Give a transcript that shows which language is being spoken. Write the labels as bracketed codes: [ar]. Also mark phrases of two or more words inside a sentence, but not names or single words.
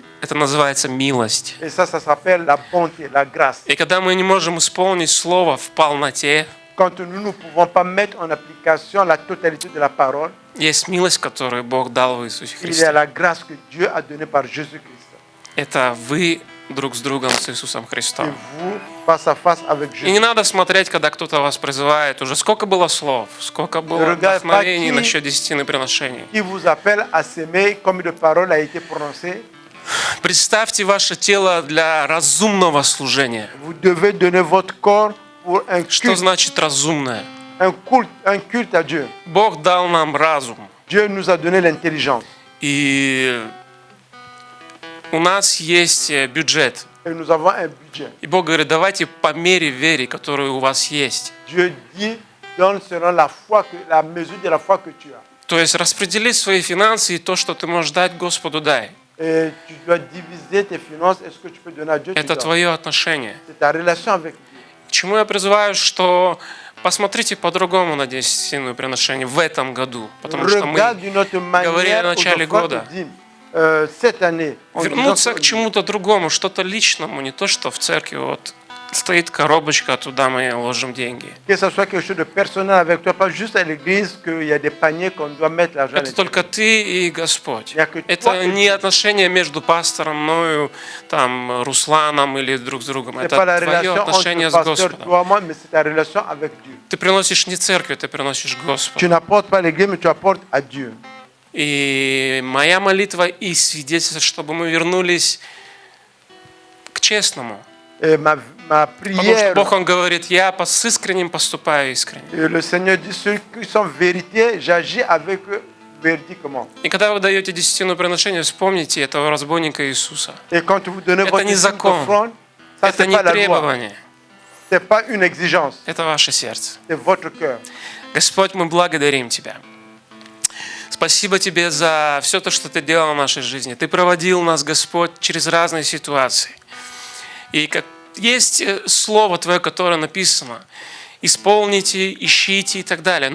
[ru] Это называется милость. [fr] Et ça s'appelle la bonté, la grâce. [ru] И когда мы не можем исполнить Слово в полноте, [fr] Quand nous ne pouvons pas mettre en application la totalité de la parole, [ru] есть милость, которую Бог дал в Иисусе [fr] il y a [ru] Христе. [fr] la grâce que Dieu a donnée par Jésus-Christ. [ru] Это вы друг с другом, с Иисусом [fr] Et [ru] Христом. [fr] vous, face à face avec [ru] И не [fr] Jésus. [ru] надо смотреть, когда кто-то вас призывает. Уже сколько было слов, сколько было [fr] Regarde pas [ru] вдохновений [fr] qui- [ru] насчет десятины приношений. [fr] Qui vous appelle à s'aimer, combien de paroles a été prononcées. [ru] Представьте ваше тело для разумного служения. [fr] Vous devez donner votre corps pour un [ru] Что [fr] culte, [ru] значит разумное? [fr] un culte à Dieu. [ru] Бог дал нам разум. [fr] Dieu nous a donné l'intelligence. [ru] И у нас есть бюджет. [fr] Et nous avons un budget. [ru] И Бог говорит, давайте по мере веры, которая у вас есть. [fr] Dieu dit, donne selon la foi, la mesure de la foi que tu as. [ru] То есть распределить свои финансы и то, что ты можешь дать Господу, дай. [fr] Et tu dois diviser tes finances. Est-ce que tu peux donner à Dieu? Tu [ru] Это [fr] dois. [ru] твое отношение. [fr] C'est ta relation avec Dieu. [ru] К чему я призываю, что посмотрите по-другому на десятинное приношение в этом году. Потому что мы [fr] Regarde d'une autre [ru] говорили [fr] manière [ru] в [fr] aux [ru] начале [fr] offrandes [ru] года. [fr] de dîmes. Cette année, en [ru] вернуться [fr] disant [ru] к [fr] que- [ru] чему-то другому, что-то личному, не то, что в церкви вот стоит коробочка, туда мы ложим деньги. [fr] Que ce soit quelque chose de personnel avec toi, pas juste à l'église qu'il y a des paniers qu'on doit mettre l'argent à [ru] Это только [fr] l'intérieur. [ru] ты и Господь. Я говорю, Это твой- не отношения между пастором, мною, там, Русланом или друг с другом. [fr] C'est [ru] Это [fr] pas la [ru] твое [fr] relation [ru] отношение [fr] entre [ru] с [fr] le pasteur, [ru] Господом. [fr] toi, moi, mais c'est ta relation avec Dieu. [ru] Ты приносишь не церкви, ты приносишь [fr] Tu [ru] Господу. [fr] n'apportes pas à l'église, mais tu apportes à Dieu. [ru] И моя молитва и свидетельство, чтобы мы вернулись к честному. [fr] Et ma [ru] Потому что [fr] prière, [ru] Бог, Он говорит, я с искренним поступаю искренне. [fr] et le Seigneur dit, ceux qui sont vérités, j'agis avec eux véridiquement. [ru] И когда вы даете десятину приношения, вспомните этого разбойника Иисуса. [fr] Et quand vous donnez [ru] Это [fr] votre [ru] не закон. [fr] offrande, ça [ru] Это [fr] c'est [ru] не [fr] pas la loi, [ru] требование, [fr] c'est pas une exigence, [ru] это ваше сердце. [fr] c'est votre cœur. [ru] Господь, мы благодарим Тебя. Спасибо Тебе за все то, что Ты делал в нашей жизни. Ты проводил нас, Господь, через разные ситуации. И как есть слово Твое, которое написано, исполните, ищите и так далее.